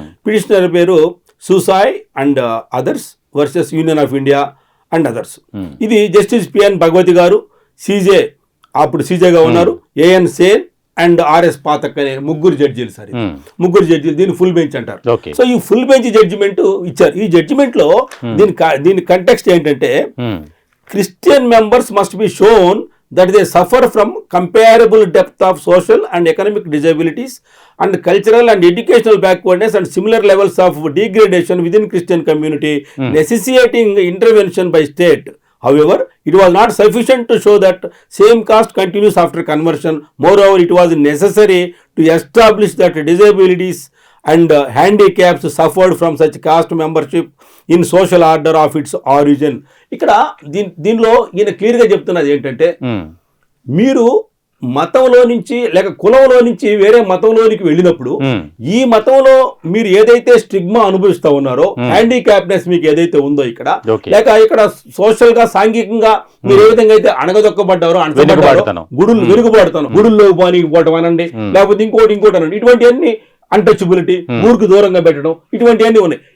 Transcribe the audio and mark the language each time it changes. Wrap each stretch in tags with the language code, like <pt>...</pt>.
<te>Petitioner పేరు సుసాయ్ and others versus union of India and others. ఇది justice PN Bhagavati గారు, CJ అప్పుడు సీజేగా ఉన్నారు, AN Sen and RS Pathak అనే ముగ్గురు జడ్జీలు సార్. ముగ్గురు జడ్జీలు, దీన్ని ఫుల్ బెంచ్ అంటారు. సో ఈ ఫుల్ బెంచ్ జడ్జిమెంట్ ఇచ్చారు. ఈ జడ్జిమెంట్ లో దీని కంటెక్స్ట్ ఏంటంటే,</te> <en>Christian members must be shown that they suffer from comparable depth of social and economic disabilities and cultural and educational backwardness and similar levels of degradation within Christian community, necessitating intervention by state. However, it was not sufficient to show that same caste continues after conversion. Moreover, it was necessary to establish that disabilities and handicaps suffered from such caste membership in social order of its origin.</en> <te>ఇక్కడ దీనిలో ఈయన క్లియర్గా చెప్తున్నది ఏంటంటే, మీరు మతంలో నుంచి లేక కులంలో నుంచి వేరే మతంలోనికి వెళ్ళినప్పుడు ఈ మతంలో మీరు ఏదైతే స్టిగ్మా అనుభవిస్తా ఉన్నారో, హ్యాండిక్యాప్నెస్ మీకు ఏదైతే ఉందో ఇక్కడ, లేక ఇక్కడ సోషల్ గా, సాంఘికంగా మీరు ఏ విధంగా అయితే అణగదొక్కబడ్డారో, వెనుకబడతాను, గుడుల్లో పోవటం అనండి, లేకపోతే ఇంకోటి అనండి, ఇటువంటివన్నీ అన్టచబిలిటీ, ఊరికి దూరంగా పెట్టడం, ఇటువంటివన్నీ ఉన్నాయి.</te>